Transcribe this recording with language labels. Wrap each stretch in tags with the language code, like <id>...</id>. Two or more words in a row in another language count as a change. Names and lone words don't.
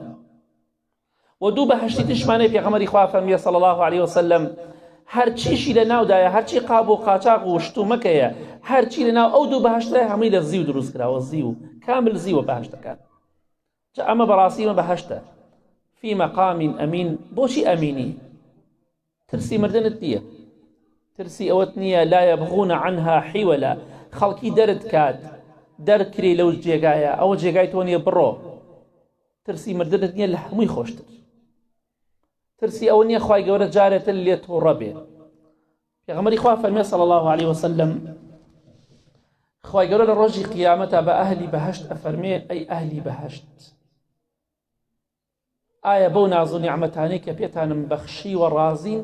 <ckb>و دوو بەهەشتی تشمانەی پێغەمبەری خوا فەرمیە</ckb> <ar>صلی الله عليه وسلم،</ar> <ckb>هەرچیشی لە ناودایە، هەرچی قاب و قاچاق و شتومەکەیە، هەرچی لە ناو ئەو دوو بەهەشتە هەمووی لە زیو دروست کراوە، زیو کامل زیوە بەهەشتەکان. جا ئەمە بەڕاستیمە بەهەشتە.</ckb> <ar>في مقام</ar> <ckb>ئەمین. بۆچی ئەمینی؟ ترسی مردنت نییە، ترسی ئەوەت نییە</ckb> <ar>لا يبغون عنها حیوەلا،</ar> <ckb>خەڵکی دەرت کات دەرکری لەو جێگایە، ئەوە جێگای تۆ نییە بڕۆ. ترسی مردنت نییە، لە هەمووی خۆشتر. ترسی ئەوە نییە خوای گەورە جارێتە لێ تووڕە بێ. پێغەمبەری خوا فەرمێ</ckb> <ar>صلی الله عليه وسلم،</ar> <ckb>خوای گەورە لە ڕۆژی قیامەتە بە ئەهلی بەهەشت ئەفەرمێ ئەی ئەهلی بەهەشت، ئایا بەو ناز و نیعمەتانەی کە پێتانم بەخشی و ڕازین؟</ckb>